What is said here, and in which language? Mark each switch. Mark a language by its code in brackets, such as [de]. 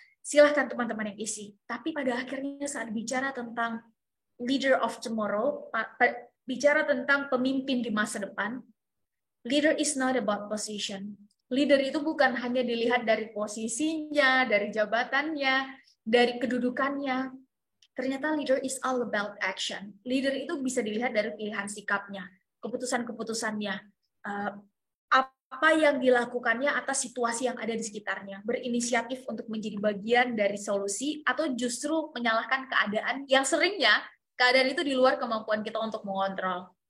[id] Silahkan teman-teman yang isi. Tapi pada akhirnya saat bicara tentang [en] leader of tomorrow, [id] bicara tentang pemimpin di masa depan, [en] leader is not about position. [id] Leader itu bukan hanya dilihat dari posisinya, dari jabatannya, dari kedudukannya. Ternyata [en] leader is all about action. [id] Leader itu bisa dilihat dari pilihan sikapnya, keputusan-keputusannya, apa yang dilakukannya atas situasi yang ada di sekitarnya, berinisiatif untuk menjadi bagian dari solusi, atau justru menyalahkan keadaan yang seringnya keadaan itu di luar kemampuan kita untuk mengontrol.